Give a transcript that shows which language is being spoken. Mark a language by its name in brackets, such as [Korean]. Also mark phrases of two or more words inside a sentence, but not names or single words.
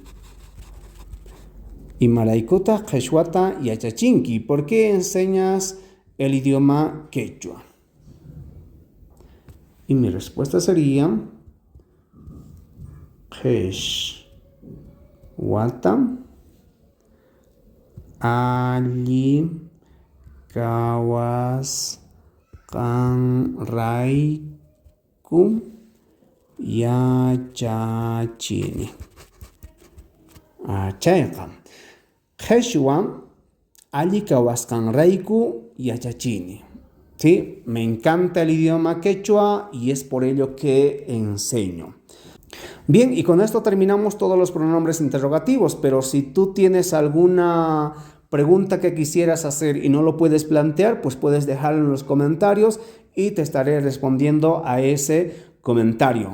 [Quechua] Imaraykutaq qhichwata yachachinki. [Spanish] ¿Por qué enseñas el idioma quechua? Y mi respuesta sería [Quechua] qhichwata alli kawasqanrayku yachachini. Chayqa qhichwa alli kawasqanrayku yachachini. [Spanish] ¿Sí? Me encanta el idioma quechua y es por ello que enseño. Bien, y con esto terminamos todos los pronombres interrogativos, pero si tú tienes alguna pregunta que quisieras hacer y no lo puedes plantear, pues puedes dejarlo en los comentarios y te estaré respondiendo a ese comentario.